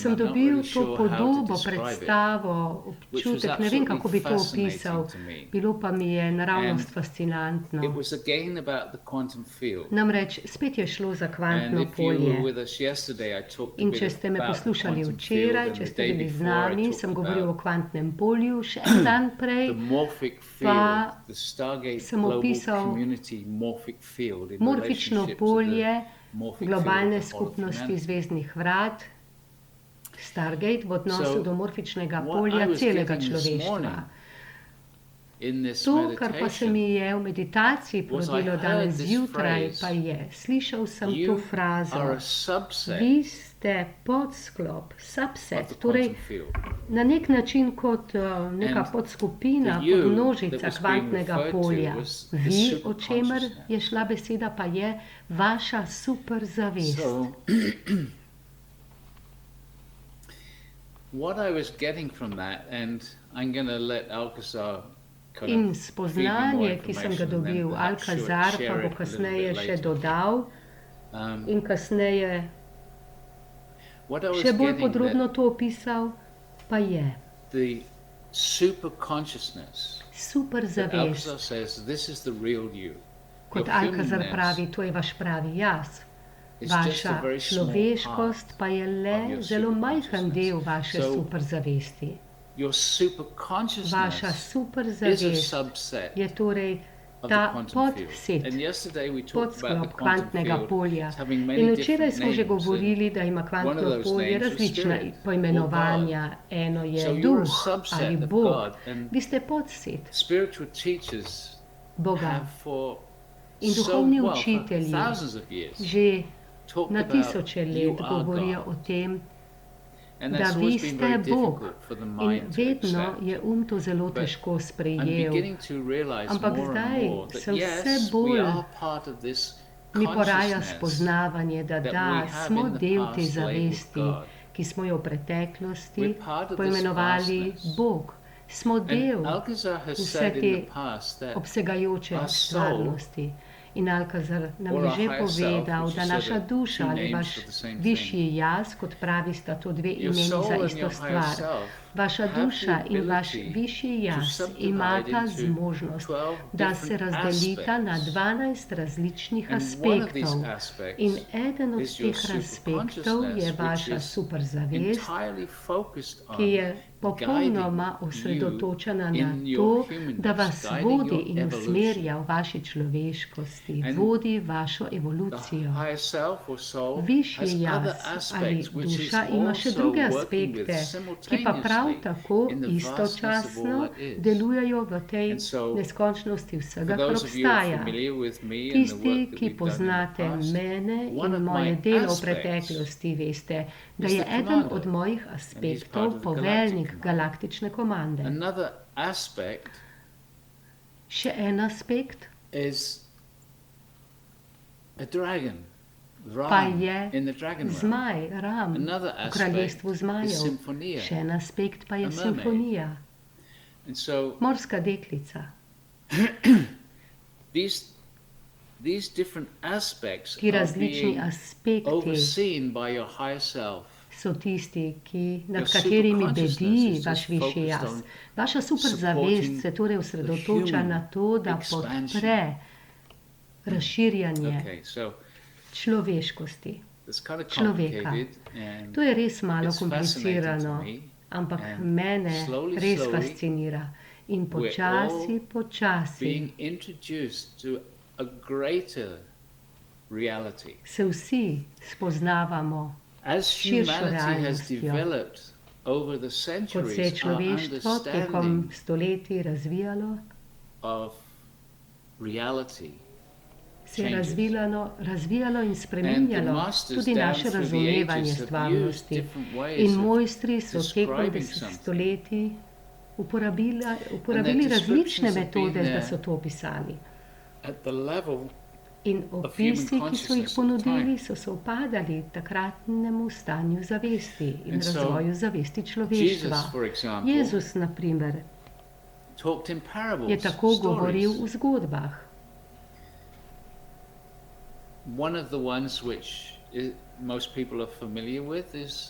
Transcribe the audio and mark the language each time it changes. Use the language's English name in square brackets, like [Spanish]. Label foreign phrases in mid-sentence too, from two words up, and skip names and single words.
[Slovenian] sem [English] I'm not [Slovenian] dobil [English] really [Slovenian] to [English] sure how to [Slovenian] podobo, [English] describe it. [Slovenian] predstavo, [English] which was [Slovenian] občutek, ne vem, kako bi to [English] absolutely [Slovenian] opisal. [English] fascinating to me. [Slovenian] Bilo pa mi je naravnost [English] And [Slovenian] fascinantno. [English] It was again about the quantum field. [Slovenian] Namreč spet je šlo za [English] And [Slovenian] kvantno [English] if you were [Slovenian] polje. [English] with us yesterday, I talked a [Slovenian] In [English] bit [Slovenian] če ste me [English] about the [Slovenian] poslušali [English] quantum [Slovenian] včeraj, [English] field, [Slovenian] če [English] and the [Slovenian] ste [English] day [Slovenian] bili z [English] before I [Slovenian] nami, [English] talked [Slovenian] sem govoril o [English] about [Slovenian] kvantnem polju, še en dan prej [English] the morphic [Slovenian] pa [English] field, the Stargate [Slovenian] sem [English] Global [Slovenian] opisal [English] Community morphic field in [Slovenian] morfično [English] relationship to [Slovenian] polje [English] the morphic field [Slovenian] globalne [English] of the whole of [Slovenian] skupnosti [English] humanity. [Slovenian] zvezdnih vrat, Stargate, v odnosu [English] So, [Slovenian] do morfičnega [English] what [Slovenian] polja [English] I was [Slovenian] celega [English] getting this [Slovenian] človeštva. [English] morning in this [Slovenian] To, kar pa se [English] meditation [Slovenian] mi je v meditaciji [English] was I [Slovenian] porodilo [English] heard [Slovenian] danes [English] this [Slovenian] zjutraj, [English] phrase, [Slovenian] pa je, slišal sem to [English] you are [Slovenian] frazo, [English] a subset [Slovenian] vi ste podsklop, [English] of [Slovenian] subset, [English] the [Slovenian] torej [English] quantum field. [Slovenian] na nek način kot neka [English] And [Slovenian] podskupina, [English] the you [Slovenian] kot množica [English] that was being [Slovenian] kvantnega [English] referred to [Slovenian] polja. [English] was the [Slovenian] Vi, o čemer [English] superconsciousness. [Slovenian] je šla beseda, pa je vaša superzavest. [English] So, what I was getting from that, and I'm going to let Alcazar kind [Slovenian] In [English] of [Slovenian] spoznanje, ki sem ga dobil, Alkazar pa bo kasneje še dodal Um, in kasneje [English] what I was [Slovenian] Še bolj [English] getting [Slovenian] podrobno [English] that [Slovenian] to opisal, pa je [English] the super consciousness [Slovenian] super [English] that Alcazar [Slovenian] zavest. [English] says this is the real you. [Slovenian] Kot [English] Your [Slovenian] Alcazar [English] humanness [Slovenian] pravi, to je vaš pravi jaz. [English] is just a [Slovenian] Vaša [English] very small [Slovenian] človeškost [English] part [Slovenian] pa je [English] of [Slovenian] le [English] your [Slovenian] zelo majhen [English] superconsciousness. [Slovenian] del vaše [English] So [Slovenian] superzavesti. [English] your super [Slovenian] Vaša [English] consciousness is a [Slovenian] superzavest [English] subset [Slovenian] je torej [English] of the [Slovenian] ta [English] quantum field. [Slovenian] podset, [English] And yesterday we talked about the [Slovenian] podsklop [English] quantum [Slovenian] kvantnega [English] field [Slovenian] polja. [English] as having many [Slovenian] In včeraj [English] different [Slovenian] smo že [English] names. And [Slovenian] govorili, da ima [English] one of [Slovenian] kvantno [English] those [Slovenian] polje [English] names was [Slovenian] različna [English] spirit or [Slovenian] poimenovanja. Eno je [English] So you're a [Slovenian] duh [English] subset [Slovenian] ali [English] of [Slovenian] Bog. [English] God, and [Slovenian] Vi ste podset [English] spiritual teachers [Slovenian] Boga. [English] have for [Slovenian] In [English] so [Slovenian] duhovni [English] well, for [Slovenian] učitelji [English] thousands of years [Slovenian] že [English] talked [Slovenian] na [English] about [Slovenian] tisoče [English] you let are [Slovenian] govorijo [English] God. [Slovenian] o tem, [English] And [Slovenian] da [English] that's [Slovenian] vi [English] always been [Slovenian] ste [English] very [Slovenian] Bog. [English] difficult for the [Slovenian] In [English] mind to [Slovenian] vedno [English] accept. [Slovenian] je to zelo [English] But [Slovenian] težko [English] I'm [Slovenian] sprejel. [English] beginning to realize [Slovenian] Ampak [English] more [Slovenian] zdaj [English] and more that [Slovenian] se vse [English] yes, we [Slovenian] bolj [English] are part of this [Slovenian] mi poraja [English] consciousness [Slovenian] spoznavanje, da [English] that [Slovenian] da, [English] we have [Slovenian] smo [English] in the [Slovenian] del te [English] past labeled [Slovenian] zavesti, [English] God. [Slovenian] ki smo jo v preteklosti [English] We're part of this [Slovenian] poimenovali [English] vastness. [Slovenian] Bog. Smo del [English] And Alcazar has [Slovenian] vse [English] said in the [Slovenian] te [English] past that [Slovenian] obsegajoče [English] our soul [Slovenian] stvarnosti. In Alcazar nam [English] or [Slovenian] je [English] our [Slovenian] že [English] higher self, [Slovenian] povedal, [English] which [Slovenian] da [English] is [Slovenian] naša [English] sort of [Slovenian] duša [English] two [Slovenian] ali [English] names [Slovenian] vaš [English] for the same [Slovenian] višji jaz, kot pravi, sta to dve [English] your [Slovenian] imeni [English] soul [Slovenian] za [English] and [Slovenian] isto [English] your higher [Slovenian] stvar. [English] self [Slovenian] Vaša [English] have the [Slovenian] duša in vaš [English] ability [Slovenian] višji [English] to [Slovenian] jaz [English] subdivide [Slovenian] imata [English] into [Slovenian] zmožnost, [English] 12 [Slovenian] da se [English] different [Slovenian] razdelita na [English] aspects. [Slovenian] 12 različnih [English] And one of these [Slovenian] aspektov. [English] aspects [Slovenian] In eden od [English] is your [Slovenian] teh aspektov je [English] superconsciousness, which [Slovenian] vaša [English] is [Slovenian] superzavest, [English] entirely focused [Slovenian] ki [English] on [Slovenian] je popolnoma [English] guiding [Slovenian] osredotočena [English] you [Slovenian] na [English] in [Slovenian] to, [English] your [Slovenian] da [English] humanness, [Slovenian] vas [English] guiding [Slovenian] vodi [English] your [Slovenian] in [English] evolution. [Slovenian] usmerja v vaši človeškosti, [English] And [Slovenian] vodi vašo [English] The [Slovenian] evolucijo. [English] higher self or soul has [Slovenian] Višji [English] other [Slovenian] jaz ali [English] aspects which is [Slovenian] duša ima še [English] also [Slovenian] druge [English] working with [Slovenian] aspekte, ki pa prav [English] simultaneously [Slovenian] tako [English] in the vastness of all [Slovenian] istočasno [English] that is. [Slovenian] delujejo v tej [English] And so, [Slovenian] neskončnosti [English] For [Slovenian] vsega, kar [English] those of you who are [Slovenian] obstaja. [English] familiar with me and the [Slovenian] Tisti, [English] work that [Slovenian] ki [English] we've done in [Slovenian] poznate [English] the past, [Slovenian] mene [English] one [Slovenian] in [English] of [Slovenian] moje [English] my [Slovenian] delo v [English] aspects [Slovenian] preteklosti, veste, da [English] is [Slovenian] je [English] the [Slovenian] eden [English] commander, [Slovenian] od mojih [English] part [Slovenian] aspektov [English] of the [Slovenian] poveljnik [English] galactic [Slovenian] galaktične komande. [English] another aspect [Slovenian] Še en aspekt [English] is a dragon, [Slovenian] pa [English] Ram, [Slovenian] je [English] in the dragon realm. [Slovenian] zmaj, Ram, [English] Another [Slovenian] v kraljestvu [English] aspect is [Slovenian] zmajev. [English] symphonia, [Slovenian] Še en aspekt pa je [English] a mermaid. [Slovenian] simfonija, [English] And so [Slovenian] morska deklica. [English] these different aspects [Slovenian] Ti [English] are [Slovenian] različni [English] being [Slovenian] aspekti [English] overseen by your higher self. [Slovenian] so tisti, nad [English] Your [Slovenian] katerimi [English] superconsciousness [Slovenian] bedi [English] is [Slovenian] vaš [English] just [Slovenian] višji [English] focused [Slovenian] jaz. [English] on [Slovenian] Vaša superzavest [English] supporting [Slovenian] se torej osredotoča [English] human [Slovenian] na to, da [English] expansion. [Slovenian] podpre razširjanje [English] Okay, so [Slovenian] človeškosti. [English] it's kind of [Slovenian] Človeka. [English] complicated and [Slovenian] To je res malo [English] it's fascinating [Slovenian] komplicirano, [English] to me. [Slovenian] ampak [English] And [Slovenian] mene [English] slowly, [Slovenian] res [English] slowly, [Slovenian] fascinira. In [English] we're [Slovenian] počasi, [English] all [Slovenian] počasi [English] being introduced to a greater reality. [Slovenian] se vsi spoznavamo, [English] As [Slovenian] širšo [English] humanity has [Slovenian] realnostjo. [English] developed over the [Slovenian] kot se je [English] centuries, our [Slovenian] človeštvo tekom [English] understanding [Slovenian] stoletij razvijalo, [English] of reality [Slovenian] se je [English] changes. [Slovenian] razvijalo in [English] And the [Slovenian] spreminjalo [English] masters [Slovenian] tudi [English] down [Slovenian] naše [English] through the [Slovenian] razumevanje [English] ages have used [Slovenian] stvarnosti. [English] different ways [Slovenian] In [English] of [Slovenian] mojstri so tekom [English] describing something. [Slovenian] stoletij uporabili [English] descriptions [Slovenian] različne [English] have been [Slovenian] metode, da [English] there [Slovenian] so to opisali. [English] at the level [Slovenian] In opisi, ki so jih [English] consciousness at the [Slovenian] ponudili, [English] time. [Slovenian] so sovpadali takratnemu stanju zavesti in [English] And so, [Slovenian] razvoju zavesti človeštva. [English] Jesus, for example, [Slovenian] Jezus, na primer, [English] talked in parables, [Slovenian] je tako govoril [English] stories. [Slovenian] v zgodbah. [English] One of the ones which most people are familiar with is